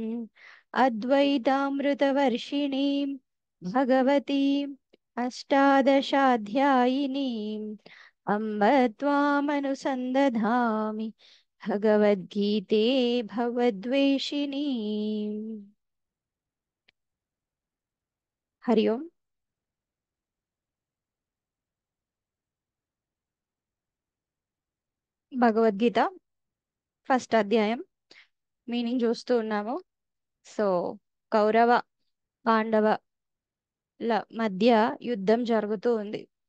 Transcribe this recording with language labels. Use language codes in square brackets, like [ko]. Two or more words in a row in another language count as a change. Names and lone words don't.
[sa] अद्वैतामृतवर्षिणीं भगवतीम् अष्टादशाध्यायिनीम् अम्ब त्वामनुसन्दधामि भगवद्गीते भवद्वेषिणी। हरि ओम। [te] భగవద్గీత ఫస్ట్ అధ్యాయం మీనింగ్ చూస్తూ ఉన్నాము. సో కౌరవ పాండవల మధ్య యుద్ధం జరుగుతూ ఉంది.